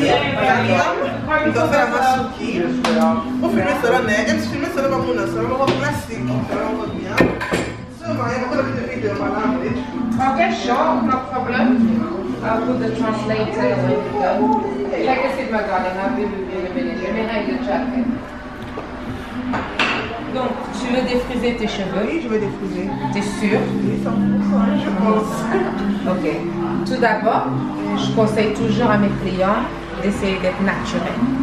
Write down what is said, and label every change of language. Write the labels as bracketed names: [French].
[French] On doit faire la masuki. On filme cela, on filme cela, on va faire cela, plastique. On va bien. So, Maria, on va faire des vidéos. [English] Okay, sure, no problem. I'll put the translator when you go. Take a seat, my darling. I'll be with you in a minute. Let me hide the jacket. [French] Donc, tu veux défriser tes cheveux? Oui, je vais défriser. T'es sûre? Oui, 100%, je pense. Ok. Tout d'abord, je conseille toujours à mes clients d'essayer d'être naturel.